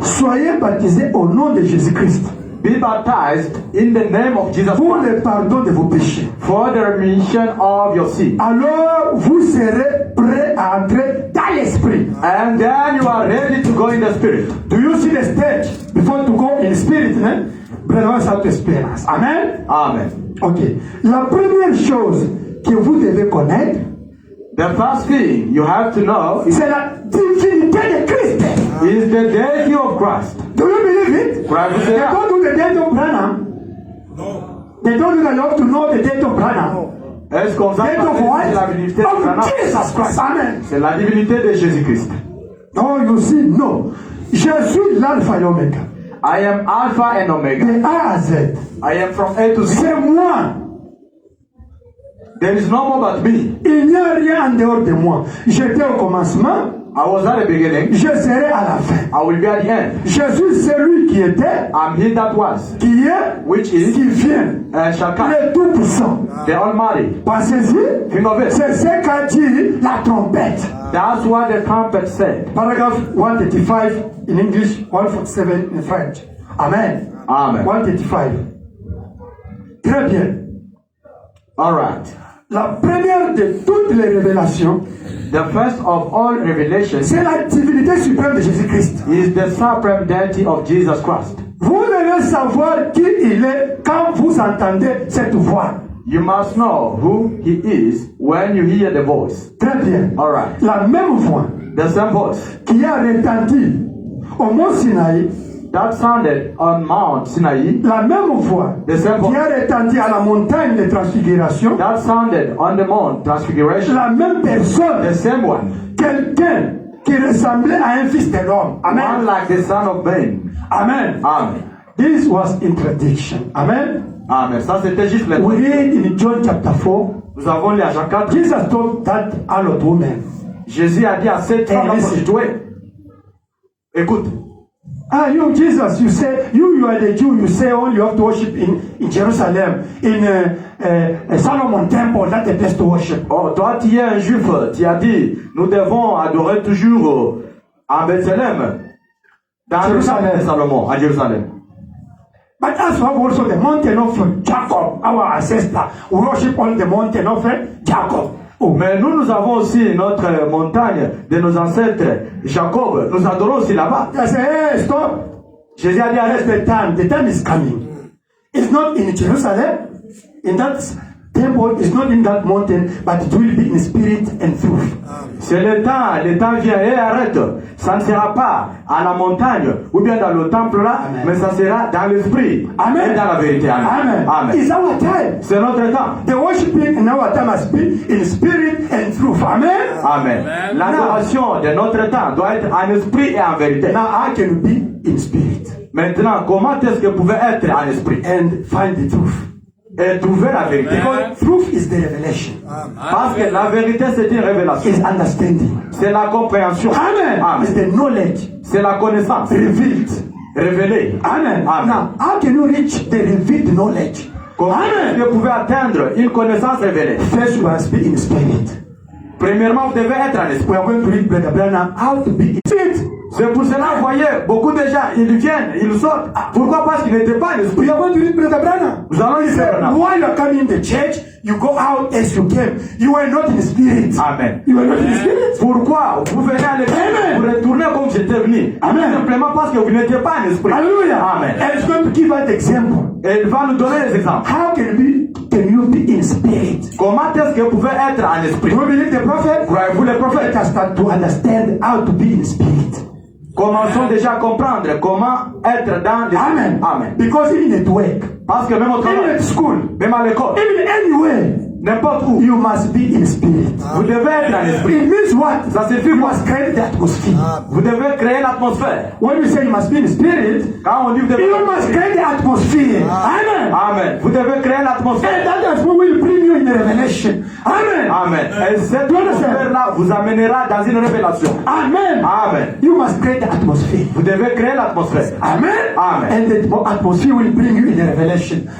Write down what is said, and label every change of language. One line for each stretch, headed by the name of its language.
French: Soyez baptisés au nom de Jésus-Christ.
English: Be baptized in the name of Jesus
French: pour
English: Christ.
French: le pardon de vos péchés.
English: For the remission of your sin.
French: Alors vous serez prêts à entrer dans l'esprit.
English: And then you are ready to go in the spirit. Do you see the stage before to go in spirit?
French: Prenons cette expérience. Amen. Amen. Ok. La première chose que vous devez connaître,
English: the first thing you have to know is
French: c'est la divinité de Christ.
English: Is the deity of Christ. Do you believe it? Christ. They don't do the deity of Branham. No. They don't do that. You have to know the deity of Branham.
French: Est-ce qu'on va parler de la divinité de Branham?
English: Jesus Christ. Amen.
French: C'est la divinité de Jésus-Christ.
English: Oh, you see, no.
French: Je suis l'alpha et l'oméga.
English: I am Alpha and Omega.
French: De A à Z.
English: I am from A to Z.
French: C'est moi.
English: There is no more but me.
French: Il n'y a rien en dehors de moi. J'étais au commencement.
English: I was at the beginning.
French: Je serai à la fin.
English: I will be at the end.
French: Je suis celui qui était.
English: I'm he that was.
French: Qui est.
English: Which is.
French: Qui vient.
English: And shall come.
French: Le Tout-Puissant.
English: The Almighty.
French: Pensez-y.
English: Think of it.
French: C'est ce qu'a dit la trompette.
English: That's what the trumpet said. Paragraph 135 in English, 147 in French. Amen. Amen.
French: 135. Très bien.
English: All right.
French: La première de toutes les révélations,
English: the first of all revelations,
French: c'est la divinité suprême de Jésus-Christ.
English: Is the supreme deity of Jesus Christ.
French: Vous devez savoir qui il est quand vous entendez cette voix.
English: You must know who he is when you hear the voice.
French: Très bien.
English: All right.
French: La même voix.
English: The same voice.
French: Qui a retenti au mont Sinaï.
English: That sounded on Mount Sinai.
French: La même voix.
English: The same voice.
French: Qui a retenti à la montagne de transfiguration.
English: That sounded on the Mount Transfiguration.
French: La même personne.
English: The same one.
French: Quelqu'un qui ressemblait à un fils de l'homme. Amen.
English: One like the son of man. Amen. Amen. This was introduction. Amen.
French: Amen. Ça c'était juste le.
English: We read in John chapter 4.
French: Nous avons lu à Jean 4.
English: Jesus told that allot woman.
French: Jésus a dit à cette femme prostituée. Écoute.
English: Ah, you Jesus, you say you are the Jew. You say only you have to worship in Jerusalem, in Solomon Temple. That's the place to worship.
French: Oh, toi tu es un juif. Tu as dit nous devons adorer toujours à Bethléem, dans Jérusalem de Salomon, à Jérusalem.
English: But as well also the mountain of Jacob, our ancestor, we worship on the mountain of Jacob. Oh.
French: Mais nous avons aussi notre montagne de nos ancêtres, Jacob. Nous adorons aussi là-bas.
English: I say, hey, stop.
French: Jésus a dit, arrête.
English: The time is coming. It's not in Jerusalem. in that temple is not in that mountain, but it will be in spirit and truth.
French: C'est le temps vient et arrête. Ça ne sera pas à la montagne ou bien dans le temple là, Amen. mais ça sera dans l'esprit Amen. et dans la vérité. Amen. Amen.
English: It's our time.
French: C'est notre temps.
English: The worshiping in our time must be in spirit and truth. Amen. Amen.
French: L'adoration de notre temps doit être en esprit et en vérité.
English: Now I can be in spirit
French: Maintenant, comment est-ce que vous pouvez être en esprit
English: and find the truth.
French: et trouver la vérité?
English: Because truth is the revelation.
French: Parce que la vérité, c'est une révélation.
English: Is understanding.
French: C'est la compréhension.
English: Amen. It's Amen. the knowledge
French: C'est la connaissance
English: revealed.
French: révélée. Amen. Amen.
English: Now, how can you reach the revealed knowledge?
French: Comment est-ce que vous pouvez atteindre une connaissance révélée?
English: First, you must be in spirit.
French: Premièrement, vous devez être en esprit.
English: We are going to read Brother Branham how to be in spirit.
French: C'est pour cela, vous voyez, beaucoup de gens, ils viennent, ils sortent. Pourquoi? Parce qu'ils n'étaient pas en esprit.
English: We are going to read Brother Branham.
French: Nous allons lire
English: Say, Branham. while you are coming in the church, you go out as you came. You were not in spirit. Amen. You were not in spirit.
French: Pourquoi? Vous venez à l'église, Amen. vous retournez comme j'étais venu. Amen. Simplement parce que vous n'étiez pas en esprit. Hallelujah. Amen.
English: And it's going to give us the example.
French: Et il va nous donner des exemples.
English: How can you be in spirit?
French: Comment est-ce que vous pouvez être en esprit?
English: Do you believe the prophet?
French: Croyez-vous les
English: Let
French: prophètes?
English: us start to understand how to be in spirit.
French: Commençons déjà à comprendre comment être dans l'esprit. Amen. Amen.
English: Because even at work,
French: Parce que même au
English: even
French: travail,
English: at school,
French: même à l'école,
English: even anywhere,
French: n'importe où,
English: you must be in spirit.
French: vous devez être en esprit.
English: It means what?
French: Ça signifie
English: You
French: quoi?
English: must create the atmosphere.
French: Vous devez créer l'atmosphère.
English: When we say you must be in spirit,
French: Quand on dit vous devez...
English: you must create the atmosphere. Amen.
French: Amen. Vous devez créer
English: And
French: l'atmosphère.
English: that atmosphere will bring you in the revelation. Amen. Amen.
French: Et cette atmosphère-là vous amènera dans une révélation. Amen. Amen.
English: You must create the atmosphere.
French: Vous devez créer l'atmosphère. Amen. Amen.
English: And the atmosphere will bring you in the revelation.